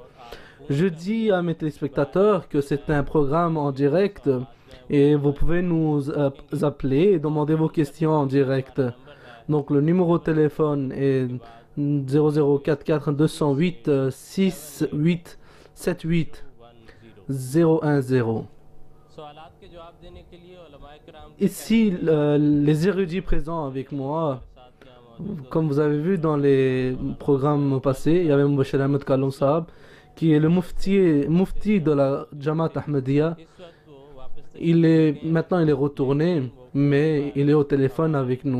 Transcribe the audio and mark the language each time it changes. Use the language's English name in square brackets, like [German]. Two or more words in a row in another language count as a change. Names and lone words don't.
[French] Je dis à mes téléspectateurs que c'est un programme en direct et vous pouvez nous appeler et demander vos questions en direct. Donc le numéro de téléphone est 0044 208 6878 010. [Urdu] سوالات کے جواب دینے کے لیے علماء کرام [French] Ici, les érudits présents avec moi, comme vous avez vu dans les programmes passés, il y avait Mubashir Ahmed Kalon Sahab, qui est le mufti de la Jamaat Ahmadiyya. Maintenant il est retourné, mais il est au téléphone avec nous.